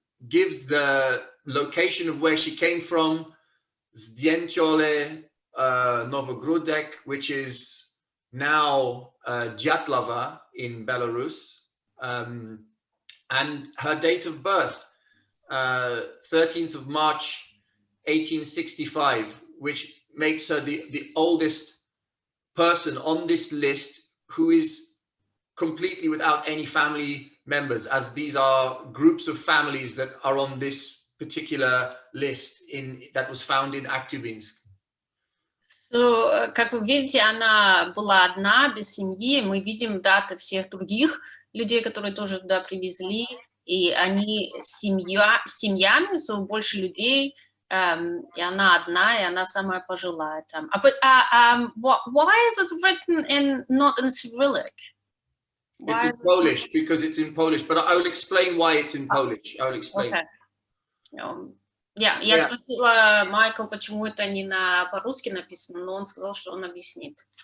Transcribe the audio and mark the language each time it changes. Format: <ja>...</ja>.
<en>gives the location of where she came from, Zdjęciole Novogrudek, which is now Dyatlava in Belarus, and her date of birth, 13th of March 1865, which makes her the oldest person on this list who is completely without any family members, as these are groups of families that are on this particular list that was found in Aktubinsk.</en> <ru>So, как вы видите, она была одна, без семьи. Мы видим даты всех других людей, которые тоже туда привезли, и они семьями, больше людей, и она одна, и она самая пожилая там.</ru> <en>Why is it written not in Cyrillic? It's in Polish, because it's in Polish, but I will explain why it's in Polish. I will explain. Okay.</en> <ru>Я спросила Майкл, почему это не по-русски написано, но он сказал, что он объяснит.</ru>